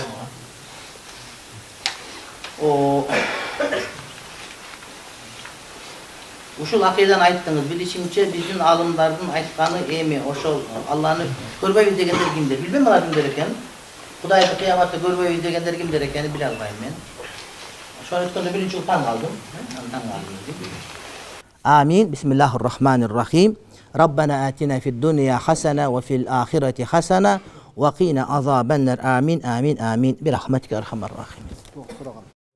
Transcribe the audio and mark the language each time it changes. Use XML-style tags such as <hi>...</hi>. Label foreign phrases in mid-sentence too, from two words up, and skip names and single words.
<ky>Ушул акыйдан айттыңыз, билишимче биздин алымдардын айтканы эми ошол Алланы көрбөйбүз дегендер кимдер? Билбейм алар кимдер экенин. Кудайды кыяматта көрбөйбүз дегендер кимдер экенин биле албайм мен. Ошону айтканда биринчи таң калдым. Амин.</ky> <ar>بسم الله الرحمن الرحيم. ربنا آتنا في الدنيا حسنة وفي الآخرة حسنة وقنا عذاب النار آمين آمين آمين برحمتك أرحم الراحمين.</ar>